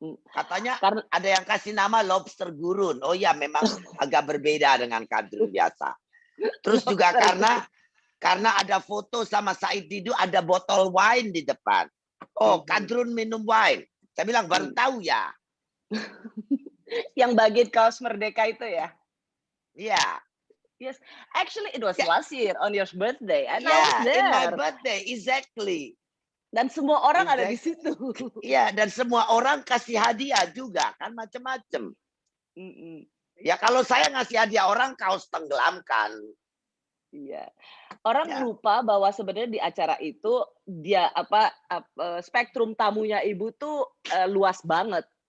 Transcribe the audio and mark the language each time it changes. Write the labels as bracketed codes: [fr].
[id] Katanya ada yang kasih nama lobster gurun. Oh ya, memang agak berbeda dengan kadrun biasa. Terus juga karena ada foto sama Said Didu, ada botol wine di depan. Oh, kadrun minum wine. Saya bilang baru tahu ya. Yang bagian kaos Merdeka itu ya? [en] Yeah. Yes. Actually, it was last year on your birthday. And I Yeah, was there. in my birthday, exactly. [id] Dan semua orang ada di situ. Iya, dan semua orang kasih hadiah juga, kan macam-macam. Ya kalau saya ngasih hadiah orang, kaos tenggelamkan. Iya. Orang lupa bahwa sebenarnya di acara itu dia spektrum tamunya ibu tuh luas banget.